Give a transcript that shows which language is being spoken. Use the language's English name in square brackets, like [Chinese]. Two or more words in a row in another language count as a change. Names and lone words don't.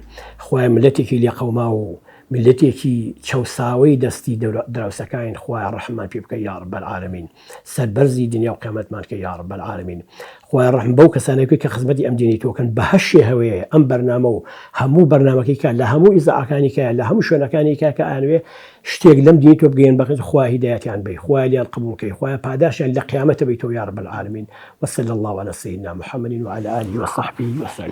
[Central Kurdish] خوایە ملەتێکی لێ قەوما و ملەتێکی چەوساوەی دەستی دراوسەکان خوایە ڕەحممان پێ بکە [Arabic] یا رب العالمین، [Central Kurdish] سەربەرزی دنیا و قیامەتمان کە [Arabic] یا رب العالمین. [Central Kurdish] خوایە ڕەحم بەو کەسانێکی کە خزمەتی ئەم دینی تۆکەن بە هەر شێوەیە ئەم بەرنامە و هەموو بەرنامەکەی کە لە هەموو ئیزاعەکانی کە لە هەموو شوێنەکانی کە ئەوێ شتێک لەم دینی تۆ بگەین بەخێت خوای هیدایەتیان بی، خوای لیان قبول بکەی، خوایە پاداشیان لە قیامەتە بیتەوە [Arabic] یا رب العالمین. وصلی الله على سيدنا محمد وعلى آله وصحبه وسلم.